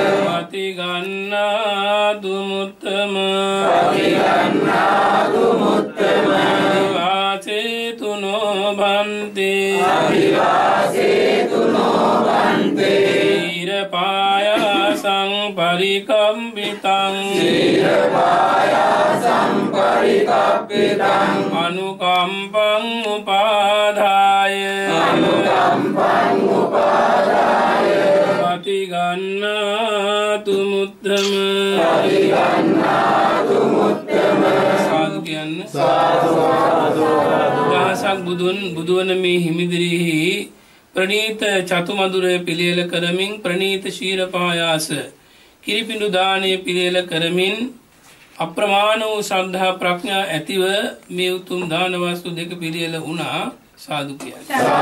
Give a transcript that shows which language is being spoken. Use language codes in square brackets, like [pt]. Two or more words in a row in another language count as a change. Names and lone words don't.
[pi] පතිගන්නාතු මුත්තම පතිගන්නාතු මුත්තම අදිවාසේ තුනෝ බන්තේ අදිවාසේ තුනෝ බන්තේ ශීර පායාසං පරිකම්පිතං ශීර පායාසං පරිකම්පිතං අනුකම්පං උපාදාය අනුකම්පං උපාදාය පතිගන්නාතු මුත්තම පතිගන්නාතු මුත්තම [si] සාදු කියන්න සාදු දහසක් බුදුවන මේ හිමිදිරිහි ප්‍රණීත චතු මදුර පිළියෙල කරමින් ප්‍රණීත ශීර පායාස කිරිපිඬු දානය පිළියෙල කරමින් අප්‍රමාණ වූ ශ්‍රද්ධා ප්‍රඥා ඇතිව මේ උතුම් දාන වස්තු දෙක පිළියෙල වුණා සාදු කියන්නේ.